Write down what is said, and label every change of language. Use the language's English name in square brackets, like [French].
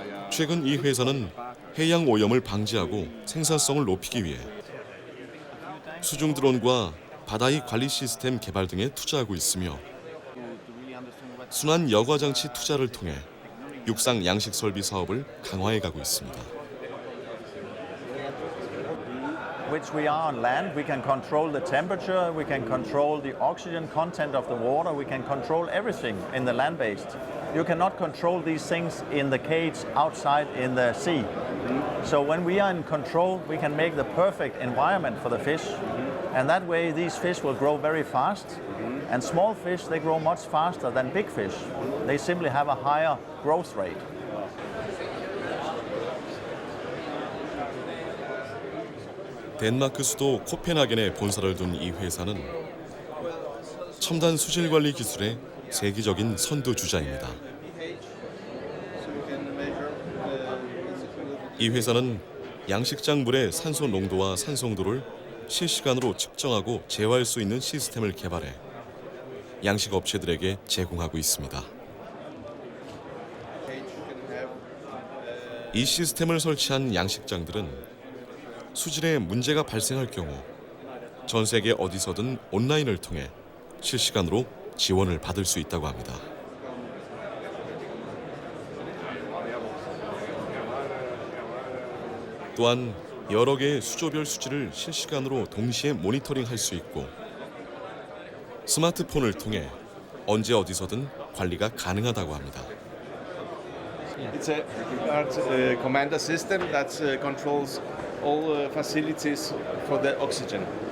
[Korean] 최근 이 회사는 해양 오염을 방지하고 생산성을 높이기 위해 수중 드론과 바다의 관리 시스템 개발 등에 투자하고 있으며 순환 여과 장치 투자를 통해 육상 양식 설비 사업을 강화해 가고 있습니다. [English] Which we are on land, we can control the temperature, we can control the oxygen content of the water, we can control everything in the land-based. You cannot control these things in the cage outside in the sea. So when we are in control, we can make the perfect environment for the fish. And that way these fish will grow very fast. And small fish, they grow much faster than big fish. They simply have a higher growth rate. [Korean] 덴마크 수도 코펜하겐에 본사를 둔 이 회사는 첨단 수질 관리 기술의 세계적인 선두주자입니다. 이 회사는 양식장 물의 산소 농도와 산성도를 실시간으로 측정하고 제어할 수 있는 시스템을 개발해 양식 업체들에게 제공하고 있습니다. 이 시스템을 설치한 양식장들은 수질에 문제가 발생할 경우 전 세계 어디서든 온라인을 통해 실시간으로 지원을 받을 수 있다고 합니다. 또한 여러 개의 수조별 수질을 실시간으로 동시에 모니터링할 수 있고 스마트폰을 통해 언제 어디서든 관리가 가능하다고 합니다. [English] It's a commander system that controls all facilities for the oxygen.